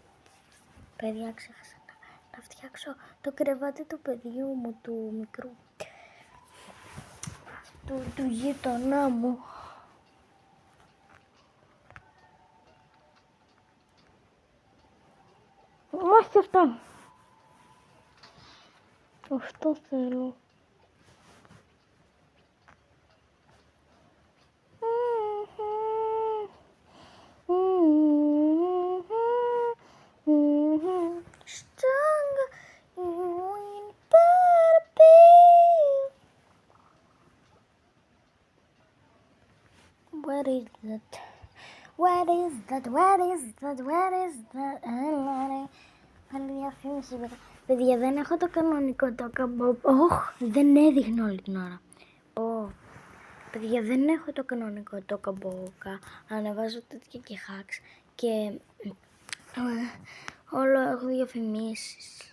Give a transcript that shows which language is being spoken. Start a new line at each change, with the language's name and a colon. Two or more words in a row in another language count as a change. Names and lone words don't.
Greek: Παιδιά, ξέχασα να φτιάξω το κρεβάτι του παιδιού μου, του μικρού. Του γείτονά μου. Όχι αυτό. Αυτό θέλω.
English: Stronger, you ain't but a bee. What is that? What is that, where is that, where is that,
Greek: πάλι διαφήμιση. Παιδιά, δεν έχω το κανονικό το καμπό. Δεν έδειχνε όλη την ώρα. Παιδιά, δεν έχω το κανονικό το καμπόκα. Ανεβάζω τέτοια και hacks και όλο έχω διαφημίσεις.